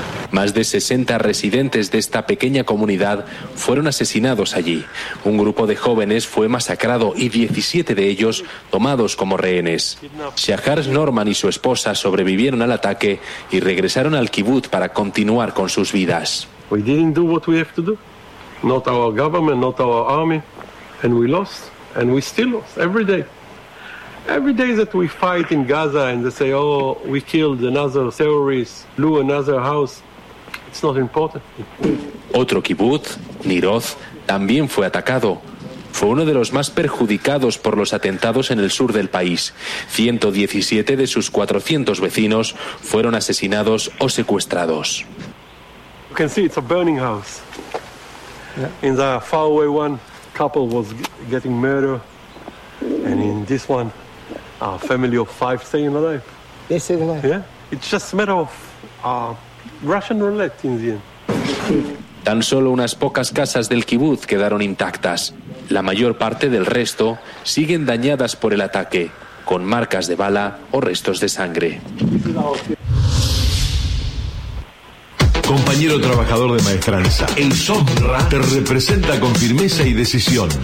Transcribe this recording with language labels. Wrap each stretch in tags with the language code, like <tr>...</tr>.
<es>Más de 60 residentes de esta pequeña comunidad fueron asesinados allí. Un grupo de jóvenes fue masacrado y 17 de ellos tomados como rehenes. Shahar Norman y su esposa sobrevivieron al ataque y regresaron al kibbutz para continuar con sus vidas.</es> <en>We didn't do what we have to do. Not our government, not our army. And we lost. And we still lost every day. Every day that we fight in Gaza and they say, oh, we killed another terrorist, blew another house, it's not important.</en> <es>Otro kibbutz, Niroth, también fue atacado. Fue uno de los más perjudicados por los atentados en el sur del país. 117 de sus 400 vecinos fueron asesinados o secuestrados.</es> <en>You can see it's a burning house. In the faraway one, couple was getting murdered. And in this one, a family of five staying alive. They stayed alive. Yeah, it's just a matter of Russian roulette in the end.</en> <es>Tan solo unas pocas casas del kibbutz quedaron intactas. La mayor parte del resto siguen dañadas por el ataque, con marcas de bala o restos de sangre. Compañero trabajador de Maestranza, el SOMRA te representa con firmeza y decisión.</es>